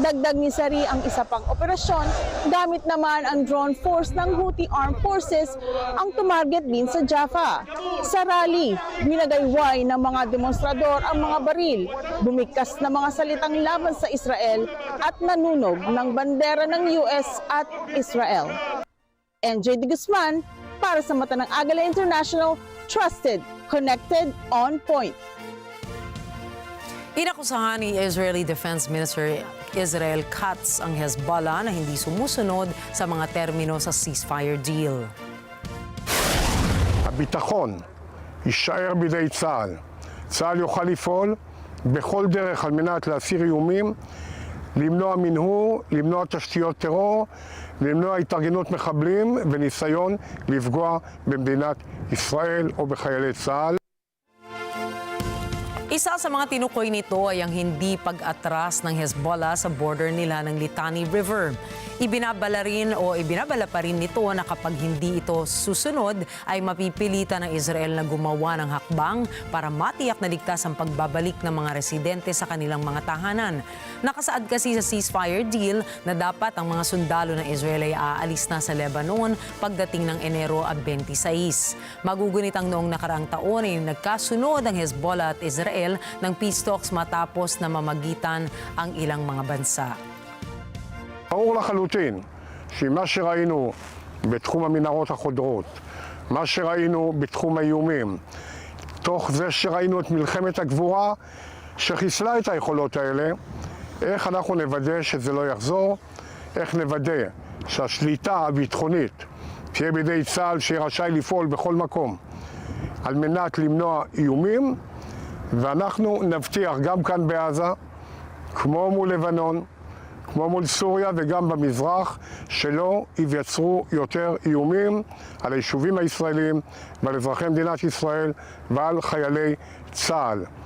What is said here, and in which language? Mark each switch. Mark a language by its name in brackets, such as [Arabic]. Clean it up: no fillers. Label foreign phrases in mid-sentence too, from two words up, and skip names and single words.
[Filipino] Dagdag ni Saree ang isa pang operasyon, gamit naman ang [English] drone force [Filipino] ng Houthi Armed Forces ang tumarget din sa Jaffa. Sa rally, minagayway ng mga demonstrador ang mga baril, bumigkas na mga salitang laban sa Israel at nanunog ng bandera ng US at Israel. NJ de Guzman para sa Mata ng Agila International, [English] trusted, connected, on point. [Filipino] Inakusahan ni Israeli Defense Minister Israel Katz ang Hezbollah na hindi sumusunod sa mga termino sa [English] ceasefire deal. [Hebrew] הביטחון יישאר בידי צה"ל. צה"ל יוכל לפעול בכל דרך על מנת להסיר איומים, למנוע מנהור, למנוע תשתיות טרור, למנוע התארגנות מחבלים וניסיון לפגוע במדינת ישראל או בחיילי צה"ל. [Filipino] Isa sa mga tinukoy nito ay ang hindi pag-atras ng Hezbollah sa border nila ng Litani River. Ibinabala pa rin nito na kapag hindi ito susunod ay mapipilitan ng Israel na gumawa ng hakbang para matiyak na ligtas ang pagbabalik ng mga residente sa kanilang mga tahanan. Nakasaad kasi sa [English] ceasefire deal [Filipino] na dapat ang mga sundalo ng Israel ay aalis na sa Lebanon pagdating ng Enero 26. Magugunit ang noong nakaraang taon ay nagkasunod ang Hezbollah at Israel ng [English] peace talks [Filipino] matapos na mamagitan ang ilang mga bansa. [Hebrew] ברור לחלוטין שמה שראינו בתחום המנהרות החודרות, מה שראינו בתחום האיומים, תוך זה שראינו את מלחמת הגבורה שחיסלה את היכולות האלה, איך אנחנו נוודא שזה לא יחזור, איך נוודא שהשליטה הביטחונית תהיה בידי צה"ל שיהיה רשאי לפעול בכל מקום על מנת למנוע איומים, ואנחנו נבטיח גם כאן בעזה, כמו מול לבנון, כמו מול סוריה וגם במזרח, שלא ייווצרו יותר איומים על היישובים הישראלים ועל אזרחי מדינת ישראל ועל חיילי צה"ל.